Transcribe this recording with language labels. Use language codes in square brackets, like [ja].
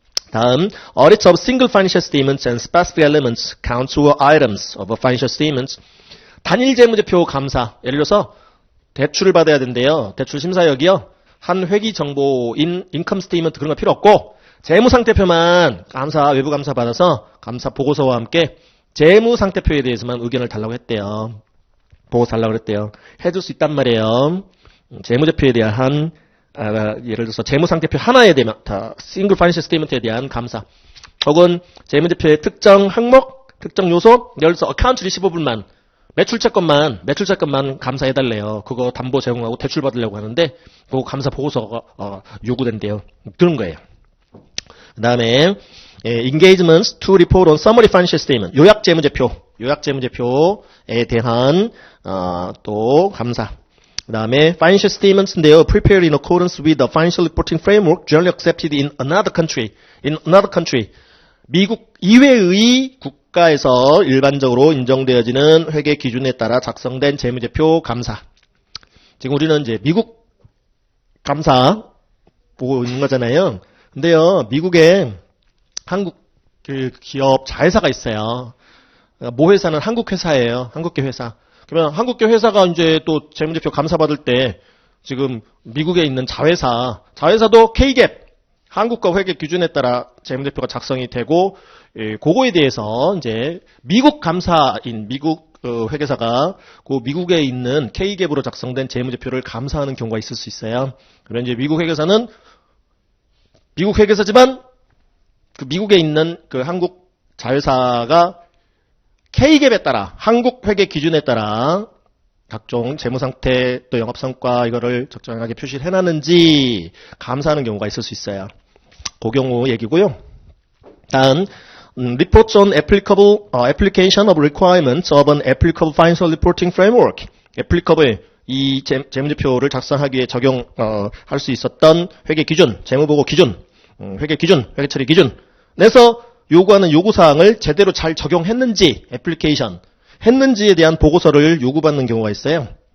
[en] 다음, audits of single financial statements and specific elements, counts or items of a financial statements. [ko] 단일 재무제표 감사. 예를 들어서 대출을 받아야 된대요. 대출 심사역이요. 한 회기 정보인 인컴 스테이트먼트 그런 거 필요 없고 재무상태표만 외부 감사 받아서 감사 보고서와 함께 재무상태표에 대해서만 의견을 달라고 했대요. 보고서 달라고 그랬대요. 해줄 수 있단 말이에요. 재무제표에 대한 예를 들어서 재무상태표 하나에 대한 싱글 파이낸셜 스테이트먼트에 대한 감사 혹은 재무제표의 특정 항목, 특정 요소 예를 들어서 어카운트 리시버블만 매출채권만 감사해달래요. 그거 담보 제공하고 대출 받으려고 하는데 그거 감사 보고서가 요구된대요. 그런 거예요. 그 다음에 [en] engagements to report on summary financial statement [ko] 요약 재무제표에 대한 또 감사. 그 다음에 financial statements인데요. [en] prepared in accordance with the financial reporting framework generally accepted in another country. [ko] 미국 이외의 국가에서 일반적으로 인정되어지는 회계 기준에 따라 작성된 재무제표 감사. 지금 우리는 이제 미국 감사 보고 있는 거잖아요. 근데요, 미국에 한국 그 기업 자회사가 있어요. 모 회사는 한국 회사예요. 한국계 회사. 그러면 한국계 회사가 이제 또 재무제표 감사받을 때 지금 미국에 있는 자회사도 K갭 한국과 회계 기준에 따라 재무제표가 작성이 되고 그거에 대해서 이제 미국 감사인 미국 회계사가 그 미국에 있는 K갭으로 작성된 재무제표를 감사하는 경우가 있을 수 있어요. 그러면 이제 미국 회계사는 미국 회계사지만 그 미국에 있는 그 한국 자회사가 K갭에 따라 한국 회계 기준에 따라 각종 재무상태 또 영업성과 이거를 적정하게 표시를 해놨는지 감사하는 경우가 있을 수 있어요. 그 경우 얘기고요. [en] 다음 reports on applicable application of requirements of an applicable financial reporting framework. [ko] applicable 이 재무제표를 작성하기에 적용할 수 있었던 회계 기준, 재무보고 기준, 회계 기준, 회계 처리 기준 내서 요구하는 요구사항을 제대로 잘 적용했는지 애플리케이션 했는지에 대한 보고서를 요구받는 경우가 있어요.